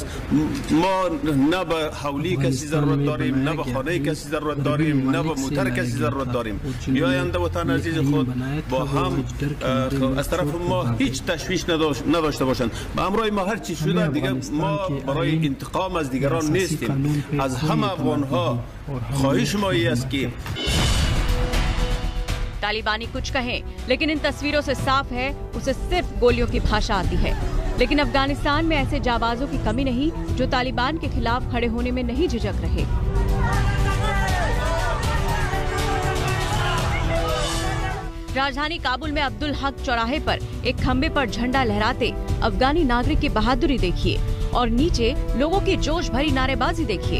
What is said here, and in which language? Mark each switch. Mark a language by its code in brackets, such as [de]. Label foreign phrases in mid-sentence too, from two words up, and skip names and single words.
[fa] ما نه به حولی کسی ضرورت داریم، نه به خانه کسی ضرورت داریم، نه به موتر کسی ضرورت داریم. بیایند وطن عزیز خود با هم از طرف ما هیچ تشویش نداشته باشند. به همراه ما هر چی شده دیگه ما برای انتقام از دیگران نیستیم. از همه افغان‌ها خواهش ما این است که [hi] तालिबानी कुछ कहें, लेकिन इन तस्वीरों से साफ है उसे सिर्फ गोलियों की भाषा आती है। लेकिन अफगानिस्तान में ऐसे जाबाजों की कमी नहीं जो तालिबान के खिलाफ खड़े होने में नहीं झिझक रहे। राजधानी काबुल में अब्दुल हक चौराहे पर एक खंबे पर झंडा लहराते अफगानी नागरिक की बहादुरी देखिए और नीचे लोगों की जोश भरी नारेबाजी देखिए।